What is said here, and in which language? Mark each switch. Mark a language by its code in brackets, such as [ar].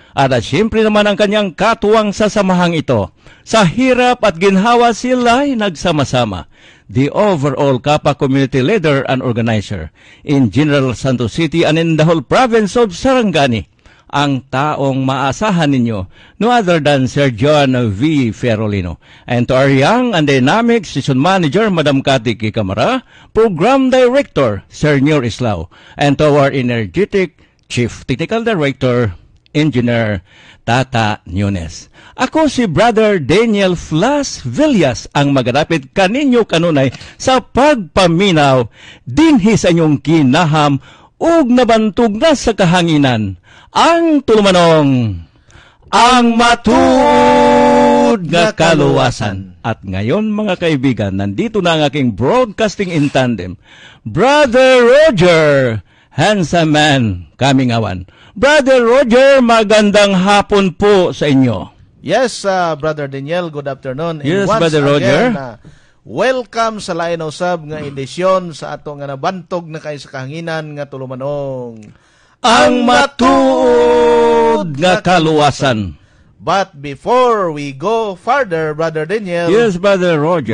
[tl] At siyempre naman ang kanyang katuwang sa samahang ito. Sa hirap at ginhawa sila'y nagsama-sama. [en] The overall Kapa community leader and organizer in General Santos City and in the whole province of Sarangani. [tl] Ang taong maasahan ninyo, [en] no other than [tl] Sir John V. Ferolino. [en] And to our young and dynamic station manager, Madam Cathy Camara, program director, Sir Nyor Islao, and to our energetic chief technical director, Engineer Tata Nunes. [ceb] Ako si Brother Daniel Flas Velias ang magadapit kaninyo kanunay sa pagpaminaw dinhi sa inyong kinaham ug nabantog na sa kahanginan ang tulumanong ang matuod nga kaluwasan. [tl] At ngayon mga kaibigan, nandito na ang aking [en] broadcasting in tandem, [tl] Brother Roger, [en] handsome man, [tl] kaming awan. Brother Roger, magandang hapon po sa inyo. [en] Yes, Brother Daniel, good afternoon. Yes, and once Brother Roger. Again, welcome [ceb] sa lain usab nga edisyon sa ato nga nabantog na kay sa kahanginan nga tulumanong ang matuod nga kaluwasan. [en] But before we go further, Brother Daniel, yes, Brother Roger,